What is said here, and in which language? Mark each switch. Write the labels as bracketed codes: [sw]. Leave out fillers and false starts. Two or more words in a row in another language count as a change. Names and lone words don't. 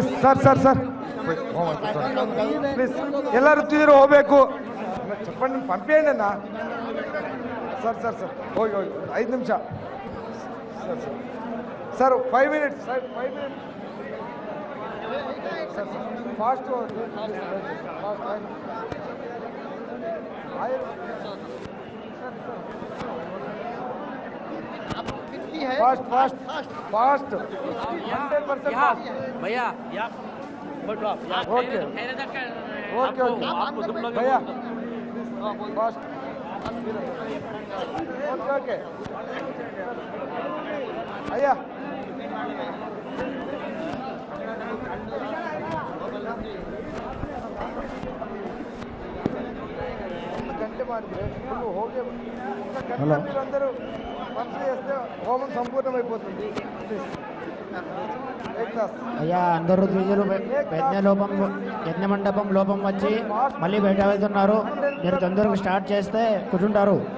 [kn] ಸರ್ ಪ್ಲೀಸ್ ಎಲ್ಲ ಋತ್ವಿಜರು ಹೋಗ್ಬೇಕು. [te] చెప్పండి పంపేయండి అన్న. [kn] ಸರ್ ಹೋಗಿ 5 ನಿಮಿಷ ಸರ್ 5 minutes ಸರ್ 5 minutes ಸರ್ ಫಾಸ್ಟ್ [hi] फास्ट 100% भैया ओके भैया फास्ट ओके भैया [kn] ಗಂಟೆ ಮಾಡಿದ್ರೆ ಫುಲ್ ಹೋಗಿ [te] అందరూ మనసు చేస్తే హోమం సంపూర్ణమైపోతుంది. అయ్యా అందరూ ద్విజులు యజ్ఞ మండపం లోపం వచ్చి మళ్ళీ బయట వెళ్తున్నారు. మీరు తొందరగా స్టార్ట్ చేస్తే కూర్చుంటారు.